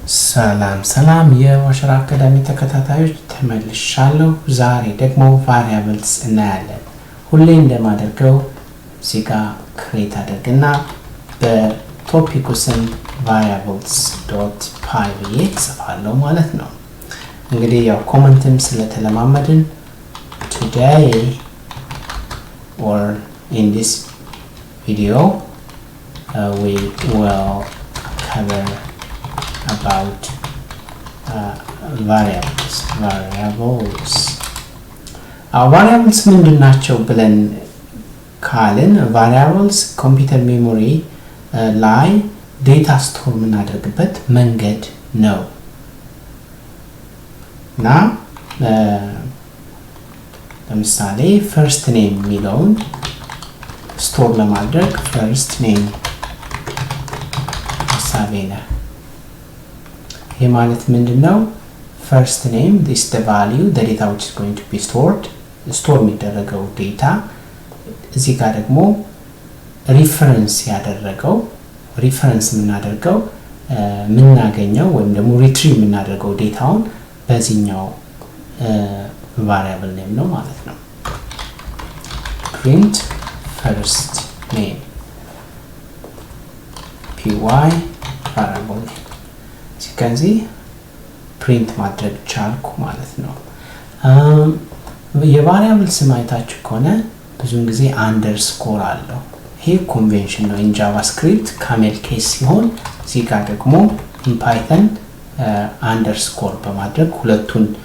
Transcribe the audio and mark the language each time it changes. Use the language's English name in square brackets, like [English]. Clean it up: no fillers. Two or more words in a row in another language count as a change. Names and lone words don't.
[Amharic] ሰላም የወሽራ አካዳሚ ተከታታዮች ተመልሻለሁ። ዛሬ ደግሞ ቫሪያብልስ እናያለን። ሁሌ እንደማደርገው እዚህ ጋር ክሬት አድርግና በቶፒኩ ስም variables.py ብዬ ጽፋለሁ ማለት ነው። እንግዲህ ያው ኮመንትም ስለተለማመድን [English] today or in this video we will cover about variables. [Amharic] Variables ምንድናቸው ብለን ካልን variables ኮምፒውተር ሜሞሪ ላይ ዴታ ስቶር የምናደርግበት መንገድ ነው እና ለምሳሌ [English] first name [Amharic] የሚለውን ስቶር ለማድረግ [English] first name [Amharic] ሳቤና ይሄ ማለት ምንድነው? [English] first name this the value the data which is going to be stored store [Amharic] የሚደረገው ዴታ እዚህ ጋር ደግሞ ሪፈረንስ ያደረገው ሪፈረንስ የምናደርገው ምናገኘው ወይም ደግሞ ሪትሪቭ የምናደርገው ዴታውን በዚህኛው [English] variable name [Amharic] ነው ማለት ነው። [English] print first name py variable name [Amharic] ከዚህ ፕሪንት ማድረግ ቻልኩ ማለት ነው። የቫሪያብል ስም አይታችሁ ከሆነ ብዙውን ጊዜ አንደርስኮር አለው። ይሄ ኮንቬንሽን ነው። [English] in JavaScript camel case [Amharic] ሲሆን እዚህ ጋር ደግሞ [English] in Python [Amharic] አንደርስኮር በማድረግ ሁለቱን